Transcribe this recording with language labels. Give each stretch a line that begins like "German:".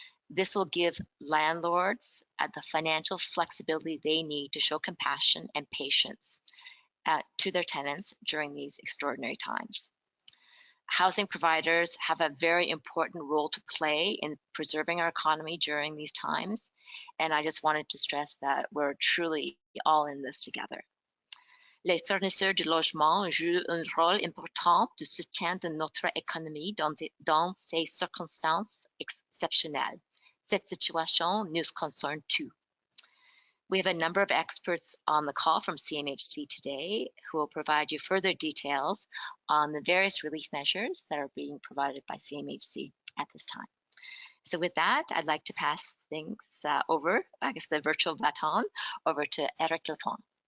English: This will give landlords the financial flexibility they need to show compassion and patience to their tenants during these extraordinary times. Housing providers have a very important role to play in preserving our economy during these times, and I just wanted to stress that we're truly all in this together.
French: Les fournisseurs de logement jouent un rôle important de soutien de notre économie dans ces circonstances exceptionnelles. Cette situation nous concerne tous.
English: We have a number of experts on the call from CMHC today who will provide you further details on the various relief measures that are being provided by CMHC at this time. So with that, I'd like to pass things over, I guess the virtual baton, over to Eric Lapointe.